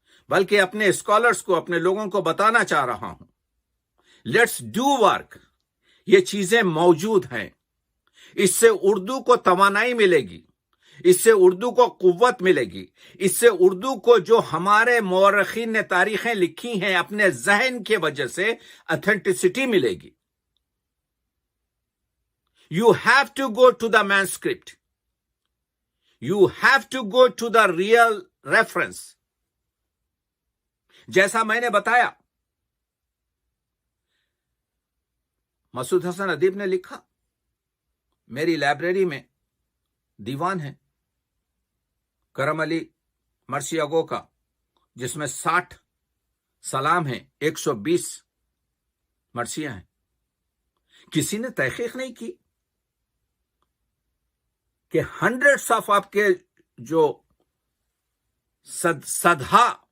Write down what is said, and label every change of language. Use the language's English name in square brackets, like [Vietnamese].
[Urdu] بلکہ اپنے اسکالرز کو، اپنے لوگوں کو بتانا چاہ رہا ہوں، [English] Let's do work. [Urdu] یہ چیزیں موجود ہیں، اس سے اردو کو توانائی ملے گی، اس سے اردو کو قوت ملے گی، اس سے اردو کو جو ہمارے مورخین نے تاریخیں لکھی ہیں اپنے ذہن کی وجہ سے اتھینٹسٹی ملے گی۔ [English] You have to go to the manuscript. You have to go to the real reference. [Urdu] جیسا میں نے بتایا، مسعود حسن ادیب نے لکھا، میری لائبریری میں دیوان ہے کرم علی مرثیہ گو کا، جس میں 60 سلام ہیں، 120 مرثیہ ہیں۔ کسی نے تحقیق نہیں کی کہ [English] hundreds of [Urdu] آپ کے جو صدہا